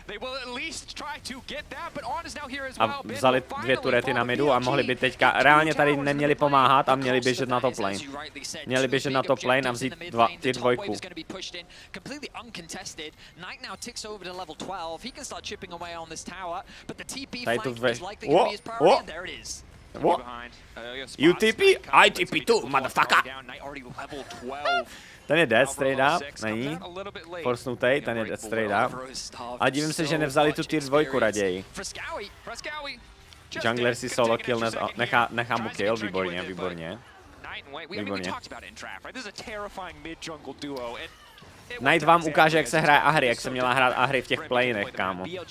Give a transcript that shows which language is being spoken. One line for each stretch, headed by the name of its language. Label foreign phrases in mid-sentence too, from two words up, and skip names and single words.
Czech: A vzali 2 turety na midu a mohli by teďka, reálně tady neměli pomáhat a měli běžet na
English: top lane.
Czech: Měli běžet na
English: top lane
Czech: a vzít ty dvojku. Tady to ve...
English: You TP? I TP too, motherfucker!
Czech: Ten je
English: dead straight up,
Czech: není. Forsnutej, ten je
English: dead straight up.
Czech: A divím se, že nevzali tu tier 2 raději. Jungler si
English: solo kill
Czech: nechá mu kill, výborně. Knight vám ukáže, jak se hraje Ahri, jak se měla hrát Ahri v těch play-inech, kámo.